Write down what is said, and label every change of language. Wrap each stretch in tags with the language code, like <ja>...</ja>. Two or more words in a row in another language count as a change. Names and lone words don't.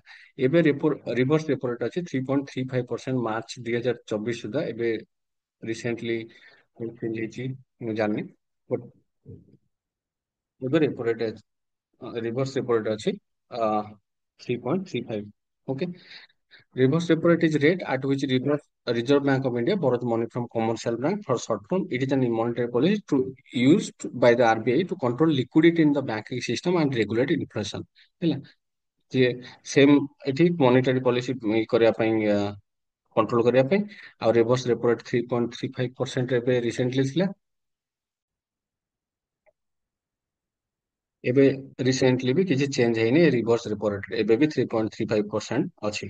<or>ଏବେ</or> <en>reverse repo rate</en> <or>ଅଛି 3.35% ମାର୍ଚ୍ଚ 2024 ସୁଦ୍ଧା। ଏବେ</or> <en>recently change</en> <or>ହେଇଛି, ମୁଁ ଜାଣିନି। ବଟ୍ ଏବେ</or> <en>repo rate reverse repo rate</en> <or>ଅଛି 3.35। ଓକେ,</or> <en>reverse repo rate is rate at which Reserve Bank of India borrows money from commercial bank for short term. It is an monetary policy used by the RBI to control liquidity in the banking system and regulate inflation।</en> <or>ହେଲା, ଯେ ସେମ୍ ଏଠି</or> <en>monetary policy</en> <or>କରିବା ପାଇଁ, କଣ୍ଟ୍ରୋଲ କରିବା ପାଇଁ। ଆଉ</or> <en>reverse repo rate</en> <or>3.35% ଏବେ ରିସେଣ୍ଟଲି ଥିଲା। ଏବେ ରିସେଣ୍ଟଲି ବି କିଛି ଚେଞ୍ଜ ହେଇନି</or> <en>reverse repo rate,</en> <or>ଏବେ ବି 3.35% ଅଛି।</or>